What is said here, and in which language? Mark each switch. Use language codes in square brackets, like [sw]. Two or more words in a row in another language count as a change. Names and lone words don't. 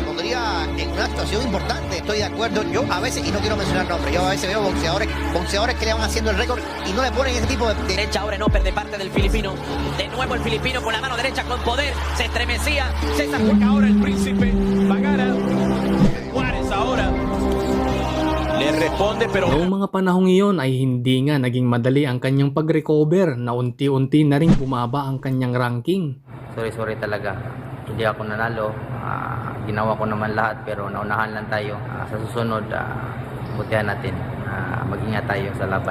[es] Pondría en una situación importante, estoy de acuerdo. Yo a veces, y no quiero mencionar nombres, yo a veces veo boxeadores que le van haciendo el récord y no le ponen ese tipo de... derecha. Ahora en upper de parte del filipino. De nuevo el filipino con la mano derecha con poder. Se estremecía. César Juárez. Ahora el príncipe Pagara. Juárez ahora le responde, pero... [tl] Noong mga panahong iyon ay hindi nga naging madali ang kanyang pag-recover na unti-unti na rin bumaba ang kanyang ranking. Sorry talaga. Hindi ako nanalo. Ginawa ko naman lahat pero naunahan lang tayo. Sa susunod, butihan natin. Mag-ingat tayo sa laban.